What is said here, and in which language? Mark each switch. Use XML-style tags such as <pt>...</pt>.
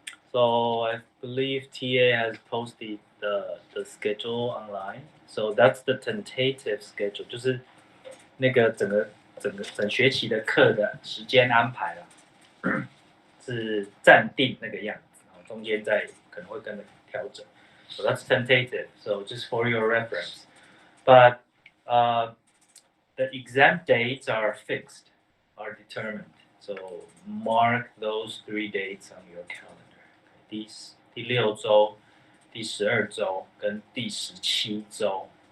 <en>So I believe TA has posted the schedule online. So that's the tentative schedule，</en> <zh>就是那个整学期的课的时间安排了，是暂定那个样子，中间再可能会跟着调整。</zh> <en>So that's tentative. So just for your reference. But the exam dates are fixed, are determined. So mark those 3 dates on your calendar.</en> <zh>第6周、第12周跟第17周。</zh>